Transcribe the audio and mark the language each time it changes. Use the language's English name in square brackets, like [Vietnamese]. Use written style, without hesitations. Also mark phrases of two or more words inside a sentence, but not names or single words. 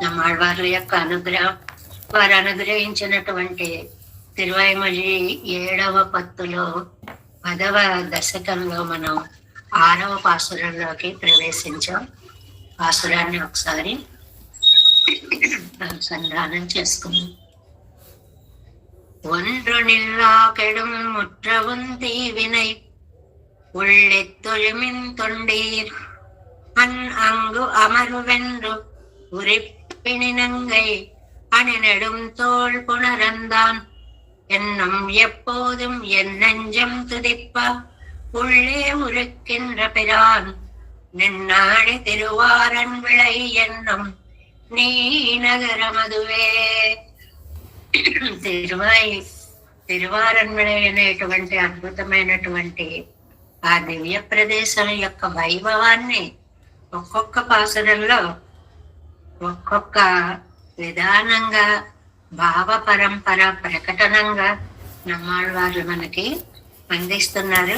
[Telugu] నమ్మాళ్వార్ల యొక్క అనుగ్రహం, వారు అనుగ్రహించినటువంటి తిరువైమొഴി 7వ పత్తులో 10వ దశకంలో మనం 6వ పాసురంలోకి ప్రవేశించాం. పాసురాన్ని ఒకసారి అనుసంధానం చేసుకున్నాం. [Tamil] ஒன்று நில்லா கெடும் முற்றவுந்தி வினை உள்ளெத்தொழுமின் தொண்டீர் அங்கு அமர்வென்று உரிப்பினினங்கை அணிநெடும் தோள் புணரந்தான் என்னும் எப்போதும் என் நெஞ்சம் துதிப்ப உள்ளே உருக்கின்ற பிரான் நின்னாடி திருவாரன் விளை என்னும் நீ నగరమదువే. [Telugu] తిరువారన్విళై అనేటువంటి అద్భుతమైనటువంటి ఆ దివ్య ప్రదేశం యొక్క వైభవాన్ని ఒక్కొక్క పాసురంలో ఒక్కొక్క విధానంగా భావ పరంపర ప్రకటనంగా నమ్మాళ్వార్లు మనకి అందిస్తున్నారు.